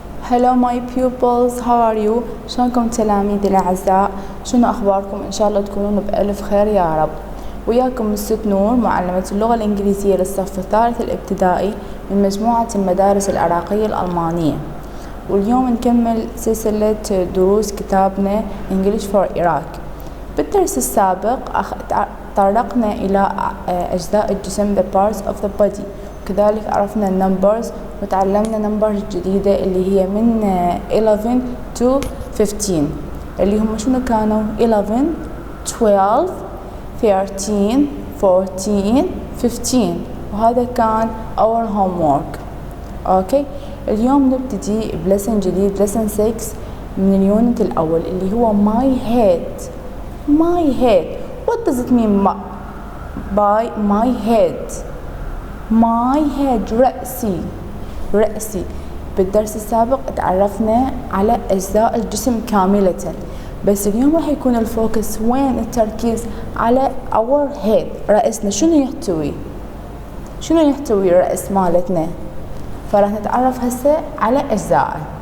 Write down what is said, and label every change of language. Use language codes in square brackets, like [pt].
[en] Hello my pupils, how are you? [ar] شلونكم تلاميذي الأعزاء؟ شنو أخباركم؟ إن شاء الله تكونون بألف خير يا رب. وياكم مست نور معلمة اللغة الإنجليزية للصف الثالث الابتدائي من مجموعة المدارس العراقية الألمانية. واليوم نكمل سلسلة دروس كتابنا English for Iraq. بالدرس السابق تطرقنا إلى أجزاء الجسم [en] the parts of the body، [ar] وكذلك عرفنا النمبرز وتعلمنا نمبرز جديدة اللي هي من 11 to 15 اللي هم شنو كانوا 11 12 13 14 15 وهذا كان [en] our homework. [ar] اوكي اليوم نبتدي بلسن جديد [en] lesson 6 [ar] من اليونت الأول اللي هو [en] my head. [ar] My head. What does it mean by my head? My head رأسي. بالدرس السابق تعرفنا على أجزاء الجسم كاملة، بس اليوم راح يكون الفوكس وين التركيز على [en] our head. [ar] رأسنا شنو يحتوي الرأس مالتنا، فراح نتعرف هسه على أجزائه.